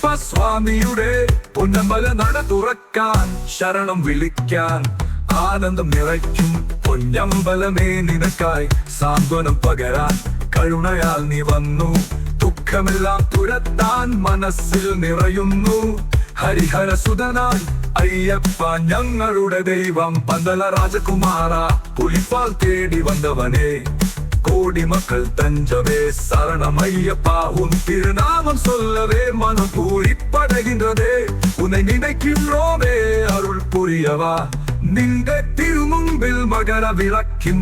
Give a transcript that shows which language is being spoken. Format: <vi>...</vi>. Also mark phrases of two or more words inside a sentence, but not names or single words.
<ml>സ്വാമിയുടെ പൊന്നമ്പല നട തുറക്കാൻ ശരണം വിളിക്കാൻ ആനന്ദം നിറയ്ക്കും പൊന്നമ്പലമേ നിനക്കായി സാന്ത്വനം പകരാൻ കരുണയാൽ നീ വന്നു ദുഃഖമെല്ലാം തുരത്താൻ മനസ്സിൽ നിറയുന്നു ഹരിഹരസുതനായി അയ്യപ്പ ഞങ്ങളുടെ ദൈവം പന്തല രാജകുമാര പുലിപ്പാൽ തേടി വന്നവനെ</ml> <ta>கோடி மக்கள் தஞ்சமே சரணம் ஐயப்பா உன் திருநாமம் சொல்லவே மனம் பூரிப்படைகின்றதே உன்னை நினைக்கின்றோமே அருள் புரியவா</ta> <ml>നിന്റെ തിരുമുമ്പിൽ മകര വിളക്കിൻ</ml>